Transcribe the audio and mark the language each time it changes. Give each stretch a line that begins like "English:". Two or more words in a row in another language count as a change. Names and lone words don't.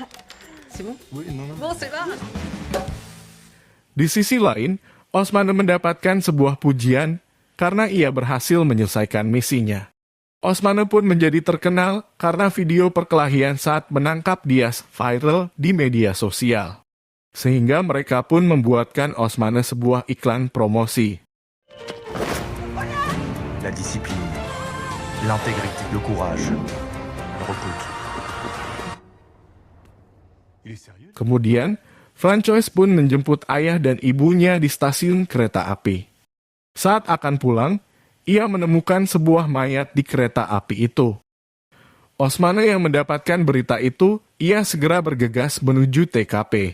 Indonesian: Di sisi lain, Osmane mendapatkan sebuah pujian karena ia berhasil menyelesaikan misinya. Osmane pun menjadi terkenal karena video perkelahian saat menangkap Diaz viral di media sosial. Sehingga mereka pun membuatkan Osmane sebuah iklan promosi.
French: La discipline, l'intégrité, le courage, le repos.
Indonesian: Kemudian, Francois pun menjemput ayah dan ibunya di stasiun kereta api. Saat akan pulang, ia menemukan sebuah mayat di kereta api itu. Osmane yang mendapatkan berita itu, ia segera bergegas menuju TKP.